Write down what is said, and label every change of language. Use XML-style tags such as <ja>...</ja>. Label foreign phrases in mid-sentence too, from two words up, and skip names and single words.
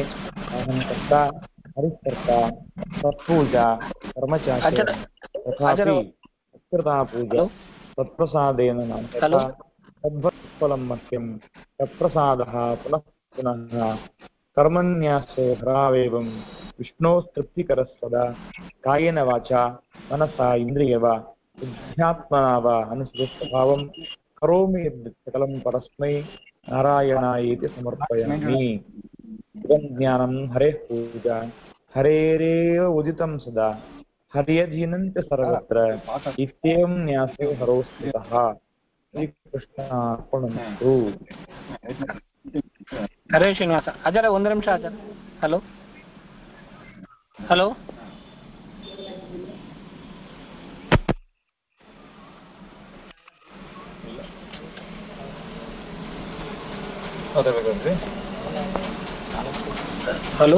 <sa>ಅಹಂಕರ್ತ ಹರಿಕರ್ತ ಸತ್ಪೂಜಾ ಕರ್ಮಚಾರ್ಯ ತಥಾಪಿ ಸತ್ಕೃತಾ ಪೂಜಾ ತತ್ಪ್ರಸಾದೇನ ನಾಮಕಥಾ ತದ್ಭಕ್ತಫಲಂ ಮಹ್ಯಂ ತತ್ಪ್ರಸಾದಃ ಪುನಃ ಪುನಃ ಕರ್ಮನ್ಯಾಸೋ ಹರಾವೇವಂ ವಿಷ್ಣೋಸ್ತೃಪ್ತಿಕರಃ ಸದಾ ಕಾಯೇನ ವಾಚಾ ಮನಸಾ ಇಂದ್ರಿಯವಾ ಬುದ್ಧ್ಯಾತ್ಮನಾ ವಾ ಅನುಸೃತಭಾವಂ ಕರೋಮಿ ಸಕಲಂ ಪರಸ್ಮೈ ನಾರಾಯಣಾಯೇತಿ ಸಮರ್ಪಯಾಮಿ. ಇದಂ ಜ್ಞಾನಂ ಹರೇಃ ಪೂಜಾ ಹರೇರೇವ ಉದಿತಂ ಸದಾ ಹರ್ಯಧೀನಂಚ ಸರ್ವತ್ರ ಇತ್ಯೇವಂ ನ್ಯಾಸೋ ಹರೋ ಸ್ಥಿತಃ. ಶ್ರೀಕೃಷ್ಣಾರ್ಪಣಮಸ್ತು. ಹರೇ ಶ್ರೀನಿವಾಸ.</sa> <kn>ಆಚಾರ್ಯ ಒಂದು ನಿಮಿಷ ಆಚಾರ್ಯ.</kn> <en>hello hello hello</en>